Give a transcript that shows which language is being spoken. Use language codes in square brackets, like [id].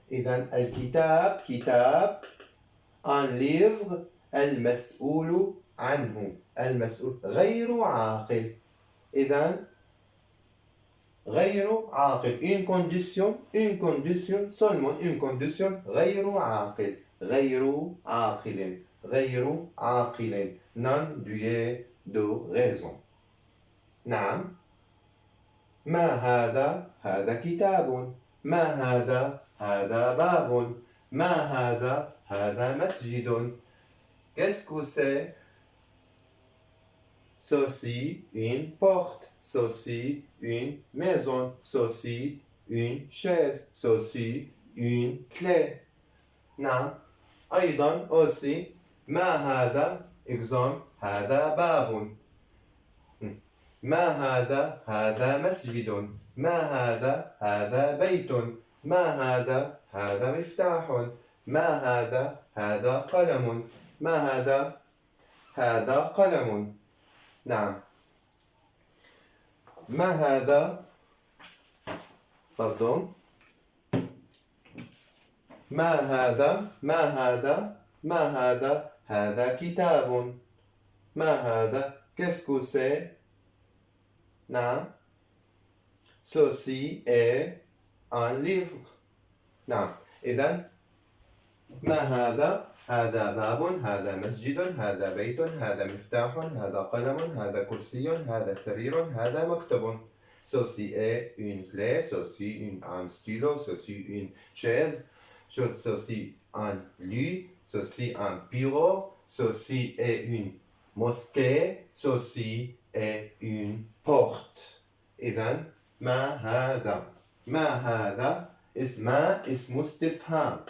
[ar] إذن الكتاب كتاب [fr] un livre [ar] المسؤول عنه غير عاقل. إذن غير عاقل [fr] une condition seulement une condition [ar] غير عاقل [fr] non doué de raison. [ar] نعم ما هذا كتاب ما هذا باب ما هذا مسجد [fr] qu'est-ce que c'est ceci une porte ceci une maison ceci une chaise ceci une clé. [ar] نعم أيضا [fr] aussi [ar] ما هذا exemple هذا باب ما هذا مسجد ما هذا بيت ما هذا مفتاح ما هذا قلم ما هذا قلم. نعم ما هذا [fr] pardon [ar] ما هذا كتاب ما هذا [fr] qu'est-ce que c'est [ar] نعم [fr] ceci est un livre. [ar] نعم إذن ما هذا؟ هذا باب، هذا مسجد، هذا بيت، هذا مفتاح، هذا قلم، هذا كرسي، هذا سرير، هذا مكتب. [fr] Ceci est une clé, ceci un stylo, ceci une chaise, ceci un lit, ceci un bureau, ceci est une mosquée, ceci est une porte. [ar] إذن ما هذا؟ ما هذا؟ ما اسم استفهام.